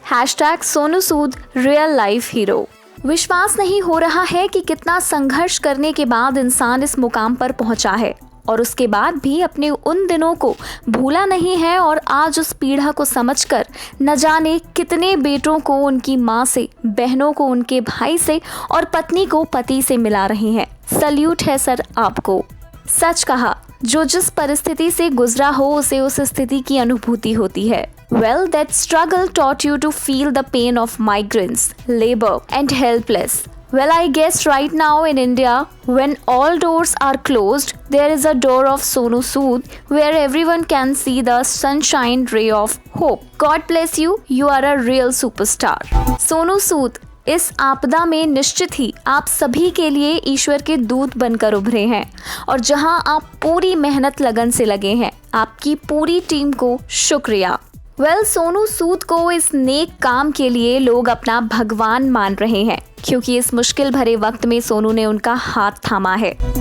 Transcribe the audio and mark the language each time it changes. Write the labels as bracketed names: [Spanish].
[Hindi] #Sonu Sood real life hero. विश्वास नहीं हो रहा है कि कितना संघर्ष करने के बाद इंसान इस मुकाम पर पहुंचा है और उसके बाद भी अपने उन दिनों को भूला नहीं है और आज उस पीड़ा को समझकर न जाने कितने बेटों को उनकी माँ से, बहनों को उनके भाई से और पत्नी को पति से मिला रहे हैं। सल्यूट है सर आपको। सच कहा, जो जिस परिस्थिति से गुजरा हो उसे उस स्थिति की अनुभूति होती है। [English] That struggle taught you to feel the pain of migrants, labor and helpless. I guess right now in India, when all doors are closed, there is a door of Sonu Sood where everyone can see the sunshine ray of hope. God bless you, you are a real superstar. [Hindi] Sonu Sood इस आपदा में निश्चित ही आप सभी के लिए ईश्वर के दूत बनकर उभरे हैं और जहां आप पूरी मेहनत लगन से लगे हैं, आपकी पूरी टीम को शुक्रिया। सोनू सूद को इस नेक काम के लिए लोग अपना भगवान मान रहे हैं, क्योंकि इस मुश्किल भरे वक्त में सोनू ने उनका हाथ थामा है।